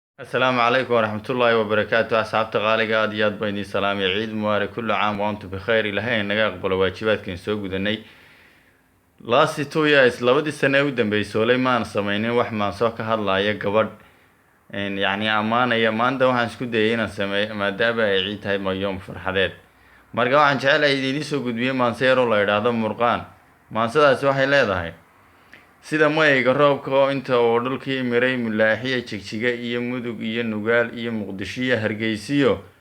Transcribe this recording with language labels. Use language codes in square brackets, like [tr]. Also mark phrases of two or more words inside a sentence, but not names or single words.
[ar] السلام عليكم ورحمة الله وبركاته. [so] Asxaabta qaaliga, aad iyo aad baan idin salaamay. Ciid mubaarak, [ar] كل عام وأنتم بخير. [so] Ilaahay naga aqbalo waajibaadkan soo gudanay. [en] Last two years, [so] labadii sano ee u dambeysay, olay maan samaynin wax maan soo ka hadlaya gabadh, een, yacni, ammaanaya. Maanta waxaan isku dayay inaan sameeyo, maadaama ay ciid tahay, ma yoom farxadeed. Marka waxaan jecelahay idin soo gudbiyo maanse yar oo la yidhaahdo Murqaan. Maansadaasi waxay leedahay, "Sida mayga roobka oo inta uu dhulkii miray, mulaaxiya Jigjiga iyo Mudug iyo Nugaal iyo Muqdisho iyo Hargeysiyo,